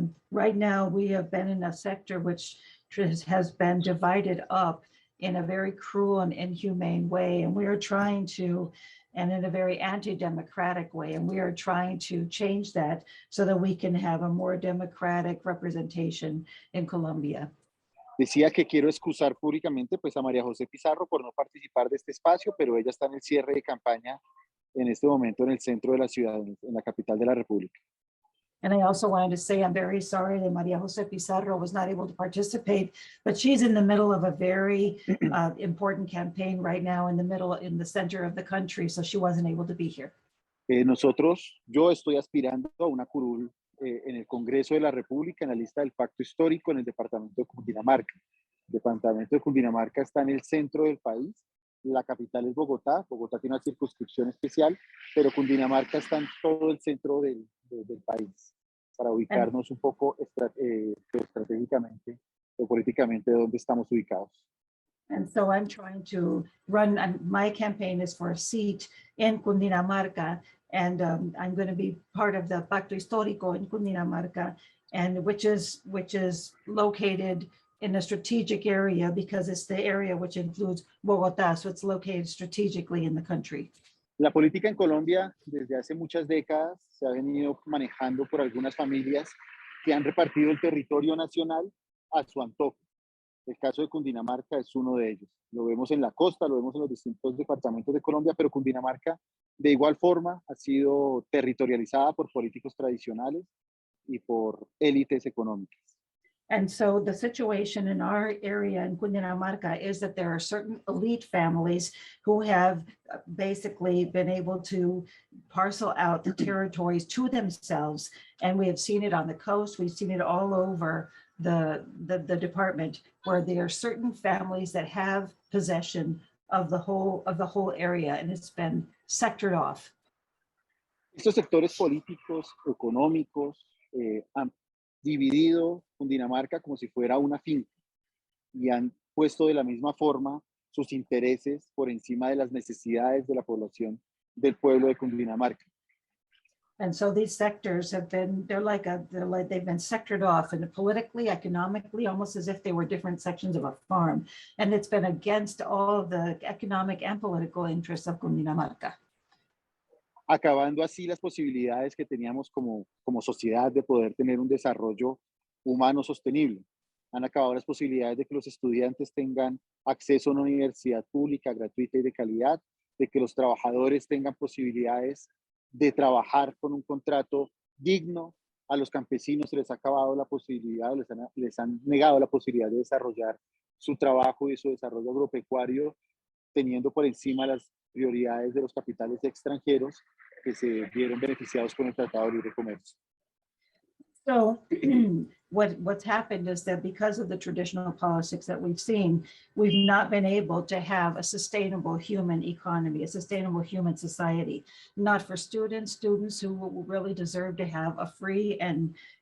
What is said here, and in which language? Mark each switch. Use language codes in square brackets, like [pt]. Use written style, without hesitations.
[en] right now we have been in a sector which has been divided up in a very cruel and inhumane way, and we are trying to, and in a very anti-democratic way, and we are trying to change that so that we can have a more democratic representation in Colombia. [es] Decía que quiero excusar públicamente pues a María José Pizarro por no participar de este espacio, pero ella está en el cierre de campaña en este momento en el centro de la ciudad, en la capital de la República. [en] And I also wanted to say I'm very sorry that María José Pizarro was not able to participate, but she's in the middle of a very important campaign right now in the center of the country, so she wasn't able to be here. [es] Yo estoy aspirando a una curul en el Congreso de la República en la lista del Pacto Histórico en el departamento de Cundinamarca. El departamento de Cundinamarca está en el centro del país. La capital es Bogotá. Bogotá tiene una circunscripción especial, pero Cundinamarca está en todo el centro del país, para ubicarnos un poco estratégicamente o políticamente de dónde estamos ubicados. [en] And so I'm trying to run, my campaign is for a seat in Cundinamarca, and I'm going to be part of the Pacto Histórico in Cundinamarca, and which is located in a strategic area because it's the area which includes Bogotá, so it's located strategically in the country. [es] La política en Colombia desde hace muchas décadas se ha venido manejando por algunas familias que han repartido el territorio nacional a su antojo. El caso de Cundinamarca es uno de ellos. Lo vemos en la costa, lo vemos en los distintos departamentos de Colombia, pero Cundinamarca de igual forma ha sido territorializada por políticos tradicionales y por élites económicas. [en] And so the situation in our area in Cundinamarca is that there are certain elite families who have basically been able to parcel out the territories to themselves. And we have seen it on the coast. We've seen it all over the department, where there are certain families that have possession of the whole area, and it's been sectored off. [es] Estos sectores políticos, económicos, han dividido Cundinamarca como si fuera una finca y han puesto de la misma forma sus intereses por encima de las necesidades de la población del pueblo de Cundinamarca. [en] And so these sectors have been, they've been sectored off, and politically, economically, almost as if they were different sections of a farm. And it's been against all of the economic and political interests of Cundinamarca. [es] Acabando así las posibilidades que teníamos como sociedad de poder tener un desarrollo humano sostenible. Han acabado las posibilidades de que los estudiantes tengan acceso a una universidad pública, gratuita y de calidad, de que los trabajadores tengan posibilidades de trabajar con un contrato digno. A los campesinos se les ha acabado la posibilidad, les han negado la posibilidad de desarrollar su trabajo y su desarrollo agropecuario, teniendo por encima las prioridades de los capitales extranjeros que se vieron beneficiados con el Tratado de Libre Comercio. [en] So what's happened is that because of the traditional politics that we've seen, we've not been able to have a sustainable human economy, a sustainable human society, not for students who really deserve to have a free and